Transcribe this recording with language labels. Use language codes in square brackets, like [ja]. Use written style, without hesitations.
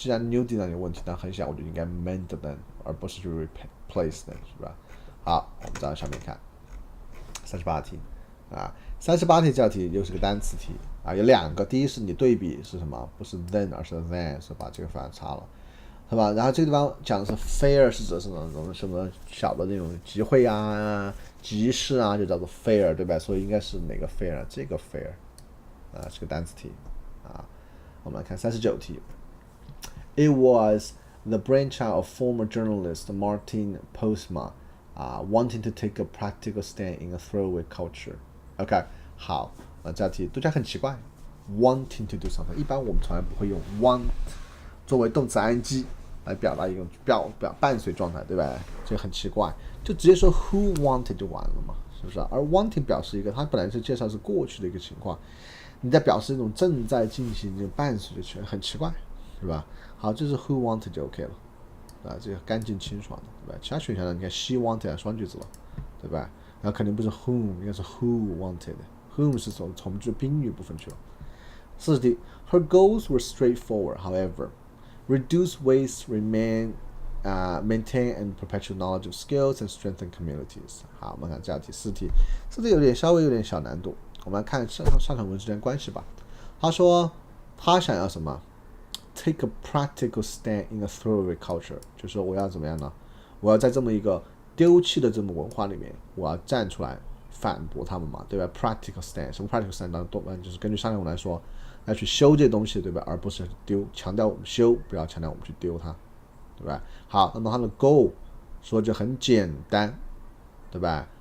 [zh] 既然 [en] new design [zh] 有问题，那很想我就应该 [en] mend them， [zh] 而不是去 [en] replace them， [zh] 是吧？好，我们再往上面看38题啊，38题这道题又是个单词题啊，有两个，第一是你对比是什么？不是 then 而是 than， 是把这个反差了。是吧？然后这个地方讲的是 fair 是指什么小的那种集会啊、集市啊，就叫做 fair， 对吧？所以应该是哪个 fair？这个 fair 啊，是个单词题啊。我们来看39题。 [en] It was the brainchild of former journalist Martin Postma, wanting to take a practical stand in a throwaway culture. [zh] OK， 好，这道题读起来很奇怪 ， [en] wanting to do something， [zh] 一般我们从来不会用 want 作为动词 ing。来表达一种伴随状态，对吧？这个很奇怪，就直接说 who wanted 就完了嘛，是不是？而 wanting 表示一个，它本来是介绍是过去的一个情况，你在表示一种正在进行这种伴随的情况，很奇怪，是吧？好，这是 [en] who wanted [zh] 就 OK 了，啊，这个干净清爽的，对吧？其他选项呢，你看 [en] she wanted [zh] 双句子了，对吧？然后肯定不是 whom， 应该是 [en] who wanted， [zh] whom 是从句宾语部分去了。 [en] 40题 ，her goals were straightforward, however.Reduce waste, maintain and perpetual knowledge of skills and strengthen communities. [zh] 好，我们看这道题4题，稍微有点小难度。我们来看上场文之间关系吧。他说他想要什么 ？ [en] Take a practical stand in a throwaway culture， [zh] 就是说我要怎么样呢？我要在这么一个丢弃的这么文化里面，我要站出来反驳他们嘛，对吧 ？ [en] Practical stand， [zh] 什么 [en] practical stand？ [zh] 当然就是根据上一文来说，来去修这些东西，对吧？而不是丢，强调我们修，不要强调我们去丢它，对吧？好，那么它的 goal 说就很简单，对吧？